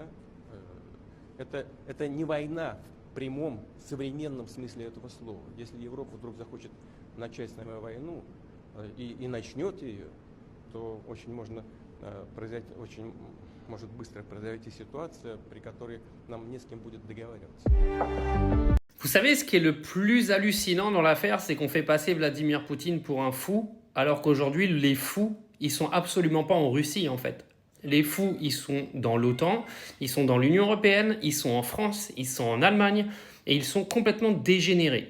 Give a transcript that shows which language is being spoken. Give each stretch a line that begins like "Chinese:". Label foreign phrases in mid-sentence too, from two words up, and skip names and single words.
Russian: Это не война в прямом, современном смысле этого слова. Если Европа вдруг захочет начать с нами войну и начнет ее, то очень может быстро произойти ситуация, при которой нам не с кем будет договариваться.
French: Vous savez, ce qui est le plus hallucinant dans l'affaire, c'est qu'on fait passer Vladimir Poutine pour un fou, alors qu'aujourd'hui, les fous, ils sont absolument pas en Russie, en fait. Les fous, ils sont dans l'OTAN, ils sont dans l'Union européenne, ils sont en France, ils sont en Allemagne, et ils sont complètement dégénérés.